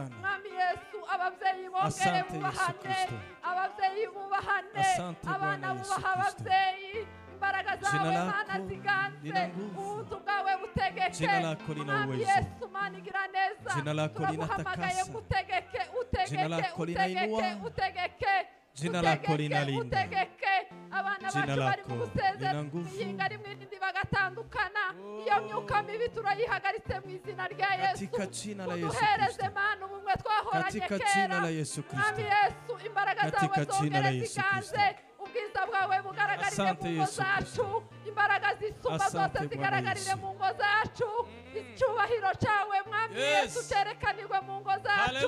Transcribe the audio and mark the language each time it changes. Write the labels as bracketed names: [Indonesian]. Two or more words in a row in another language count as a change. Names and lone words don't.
[Kinyarwanda] Mwami Yesu, ababyeyi bongere bubahane, ababyeyi bubahane, abana bubaha ababyeyi. Imbaraga zawe Mana ziganze, ubuntu bwawe butegeke. Mwami Yesu, Mana igira neza, turaguhamagaye utegeke, utegeke, utegeke, utegeke. [Swahili] Jina lako linalinda. [Kinyarwanda] Abana bacu bari mu gusezera ihinga rimwe n'indi bagatandukana. Iyo myuka mibi turayihagaritse mu izina rya Yesu. Uduhereze Mana ubumwe twahoranye kera. Mwami Yesu, imbaraga zawe zongere ziganze, ubwiza bwawe bugaragarire mu ngo zacu, imbaraga zisumba zose zigaragarire mu ngo zacu, icyubahiro cyawe Mwami Yesu cyerekanirwe mu ngo zacu.